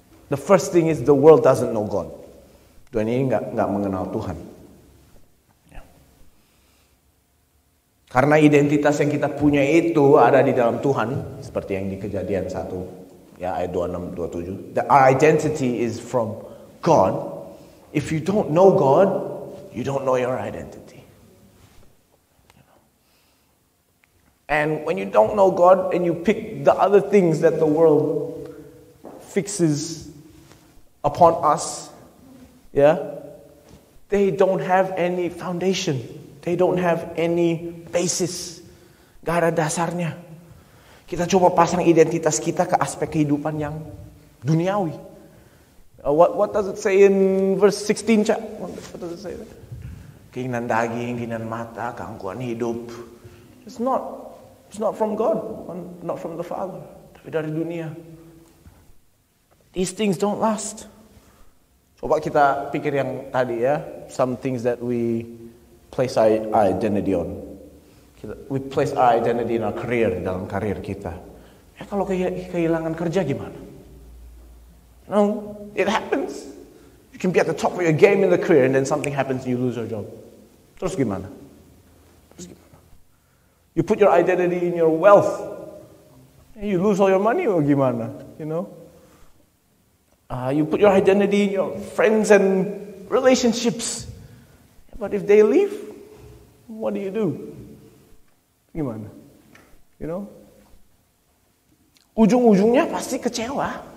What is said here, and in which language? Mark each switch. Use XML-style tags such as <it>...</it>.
<en>The first thing is the world doesn't know God.</en> <id>Dunia ini nggak mengenal Tuhan. Karena identitas yang kita punya itu ada di dalam Tuhan, seperti yang di Kejadian 1, ayat 26, 27.</id> <en>Our identity is from God. If you don't know God, you don't know your identity. And when you don't know God and you pick the other things that the world fixes upon us, they don't have any foundation. They don't have any basis.</en> <id>Gak ada dasarnya. Kita coba pasang identitas kita ke aspek kehidupan yang duniawi.</id> <en>What does it say in verse 16, Cak? What does it say there?</en> <id>Keinginan daging, keinginan mata, keangkuhan hidup.</id> <en>It's not from God, not from the Father,</en> <id>tapi dari dunia.</id> <en>These things don't last.</en> <id>Coba kita pikir yang tadi</id> <en>some things that we place our identity on. We place our identity in our career,</en> <id>dalam karir kita. Kalau kehilangan kerja gimana?</id> <en>No, it happens. You can be at the top of your game in the career and then something happens and you lose your job.</en> <id>Terus gimana?</id> <en>You put your identity in your wealth. You lose all your money or</en> <id>gimana?</id> <en>You put your identity in your friends and relationships. But if they leave, what do you do?</en> <id>Gimana? Ujung-ujungnya pasti kecewa.</id>